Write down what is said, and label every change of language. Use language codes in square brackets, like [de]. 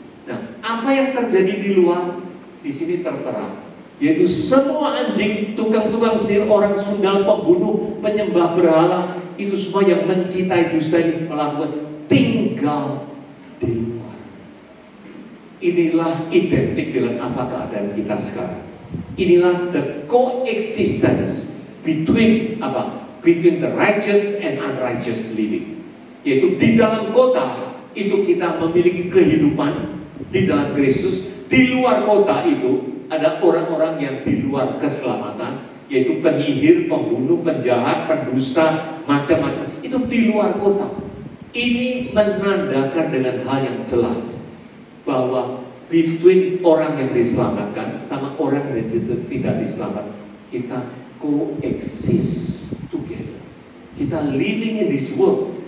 [id] Nah, apa yang terjadi di luar di sini tertera, yaitu semua anjing, tukang-tukang sihir, orang sundal, pembunuh, penyembah berhala, itu semua yang mencintai dusta ini melakukan tinggal di luar. Inilah identik dengan apa keadaan kita sekarang. Inilah [en] the coexistence between the righteous and unrighteous living. [id] Yaitu di dalam kota itu kita memiliki kehidupan di dalam Kristus. Di luar kota itu ada orang-orang yang di luar keselamatan, yaitu penyihir, pembunuh, penjahat, pendusta, macam-macam. Itu di luar kota. Ini menandakan dengan hal yang jelas bahwa [en] between [id] orang yang diselamatkan sama orang yang tidak diselamatkan, kita [en] coexist together. [id] Kita [en] living in this world,